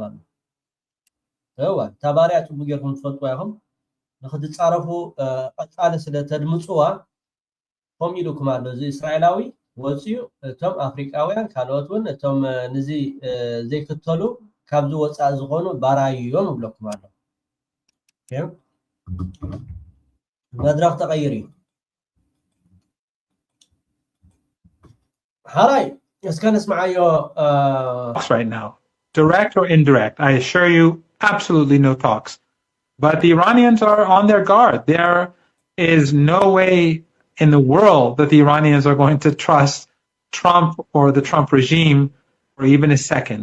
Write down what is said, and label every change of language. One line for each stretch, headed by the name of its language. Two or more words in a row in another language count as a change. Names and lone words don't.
Tigrinya: ኣሎ هو እታ ባርያ ፅቡቅ ጌርኩም ትፈልጥዋ ኢኹም ንኽትፃረፉ ቀፃሊ ስለ ተድምፅዋ ከም ኢሉኩም ኣሎ እዚ እስራኤላዊ ወፅዩ እቶም ኣፍሪቃውያን ካልኦት እውን እቶም ነዚ ዘይክተሉ ካብዚ ወፃእ ዝኾኑ ባራዩ እዮም ይብለኩም ኣሎ መድረክ ተቐይር እዩ ሓራይ እስከ ነስማዓዮ
English: right now, direct or indirect. I assure you, absolutely no talks. But the Iranians are on their guard. There is no way in the world that the Iranians are going to trust Trump or the Trump regime for even a second.